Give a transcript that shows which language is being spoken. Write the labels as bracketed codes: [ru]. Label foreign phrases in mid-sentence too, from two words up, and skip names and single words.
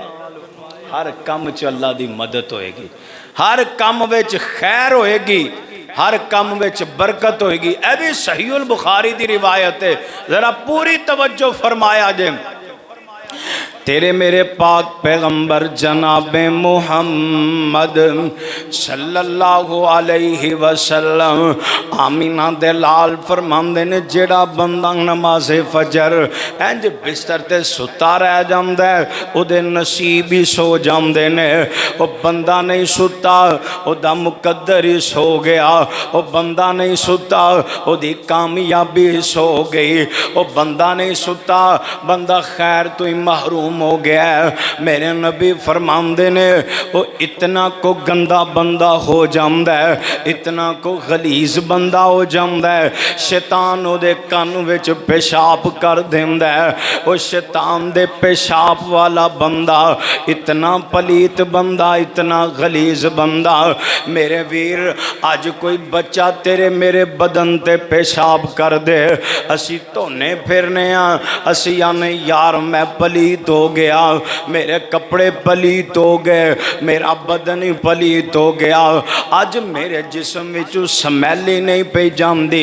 [pa] ہر کم چ اللہ دی مدد ہوئے گی، ہر کم وچ خیر ہوئے گی، ہر کم وچ برکت ہوئے گی. یہ بھی صحیح البخاری دی روایت ہے، ذرا پوری توجہ فرمایا جے. تیرے میرے پاک پیغمبر جناب محمد [ar] صلی اللہ علیہ وسلم [pa] آمنہ دے لال فرماندے نے، جیہڑا بندہ نماز فجر انج بستر تے ستا رہ جاندا ہے، اوہدے نصیب ہی سو جاندے نے. وہ بندہ نہیں ستا، اوہدا مقدر ہی سو گیا. وہ بندہ نہیں ستا، اوہدی کامیابی سو گئی. وہ بندہ نہیں ستا، بندہ خیر توں ہی محروم ہو گیا. میرے نبی فرماندے نے، وہ اتنا کو گندا بندہ ہو جاتا ہے، اتنا کو غلیظ بندہ ہو جاتا ہے، شیطان اوہدے کن وچ پیشاب کر دیندا ہے. وہ شیطان دے پیشاب والا بندہ، اتنا پلید بندہ، اتنا غلیظ بندہ. میرے ویر، اج کوئی بچہ تیرے میرے بدن تے پیشاب کر دے، اسی دھونے پھرنے، اسی آنے یار میں پلید ہو گیا، میرے کپڑے پلید ہو گئے، میرا بدن ہی پلید ہو گیا، اج میرے جسم وچوں سمیل ہی نہیں پئی جاندی.